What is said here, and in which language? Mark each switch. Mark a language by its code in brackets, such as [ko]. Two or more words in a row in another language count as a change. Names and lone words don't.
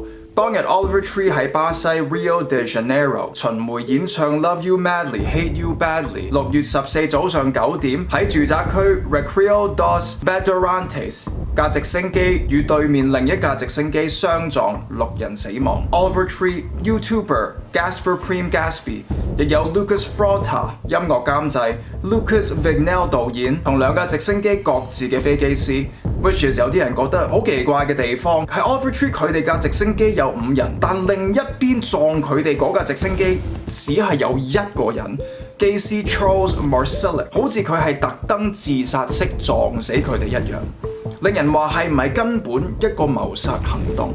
[yue] 當日 Oliver Tree 喺巴西 Rio de Janeiro 巡迴演唱 Love You Madly Hate You Badly。6 月14早上9點喺住宅區 Recreio dos Bandeirantes，架直升機與對面另一架直升機相撞，6人死亡。Oliver Tree、YouTuber Gasper Prem Gaspy，亦有 Lucas Frota 音樂監製、Lucas Vignel 導演同2架直升機各自嘅飛機師。 [en] which is [yue] 有啲人覺得好奇怪嘅地方係 Oliver Tree 佢哋架直升機有5人，但另一邊撞佢哋嗰架直升機只係有1個人，機師 Charles Marcellic， 好似佢係特登自殺式撞死佢哋一樣，令人話係唔係根本一個謀殺行動？